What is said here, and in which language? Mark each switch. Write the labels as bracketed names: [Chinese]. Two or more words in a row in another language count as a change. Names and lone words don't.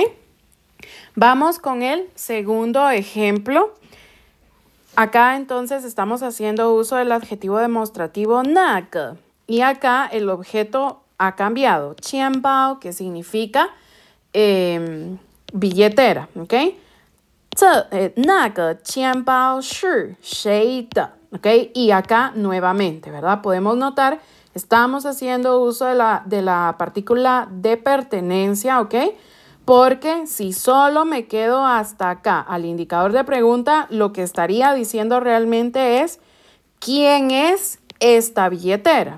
[Spanish] Vamos con el segundo ejemplo. Acá entonces estamos haciendo uso del adjetivo demostrativo 那个 y acá el objeto ha cambiado. [Chinese] 钱包, [Spanish] que significa billetera, ¿ok? [Chinese] 那个钱包是谁的? [Spanish] ¿Ok? Y acá nuevamente, ¿verdad? Podemos notar, estamos haciendo uso de la partícula de pertenencia, ¿ok? Porque si solo me quedo hasta acá al indicador de pregunta, lo que estaría diciendo realmente es ¿quién es esta billetera?